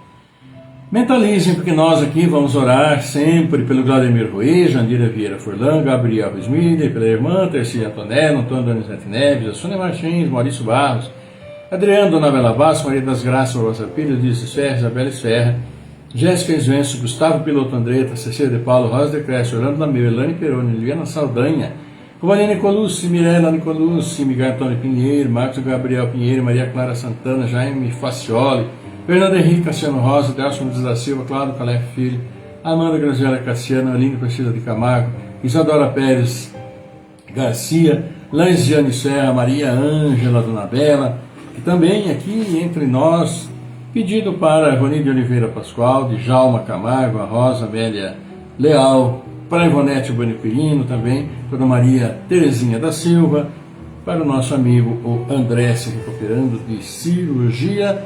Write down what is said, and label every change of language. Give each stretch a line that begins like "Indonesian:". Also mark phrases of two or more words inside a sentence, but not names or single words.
Portuguese: Mentalizem, porque nós aqui vamos orar sempre pelo Vladimir Ruiz, Jandira Vieira Furlan, Gabriel Smiller, pela irmã Tercia Antonella, Antônio Donizete Neves, a Sônia Martins, Maurício Barros, Adriano Donabela Vasco, Maria das Graças, Rosa Pires, Ulisses Ferra, Isabela Esferra, Jéssica Esvenço, Gustavo Piloto Andretta, Cecília de Paulo, Rosa de Cresce, Orlando Lameu, Elane Peroni, Liliana Saldanha, Romaline Nicolucci, Mirella Nicolucci, Miguel Antônio Pinheiro, Marcos Gabriel Pinheiro, Maria Clara Santana, Jaime Facioli, Fernando Henrique Cassiano Rosa, Delcio Mendes da Silva, Cláudio Calef Filho, Amanda Graziela Cassiano, Aline Priscila de Camargo, Isadora Pérez Garcia, Lanziane Serra, Maria Ângela Donabella, que também aqui entre nós, pedido para Rony de Oliveira Pascoal, de Djalma Camargo, a Rosa Amélia Leal, para Ivonete Boniquirino também, para Maria Terezinha da Silva, para o nosso amigo o André se recuperando de cirurgia.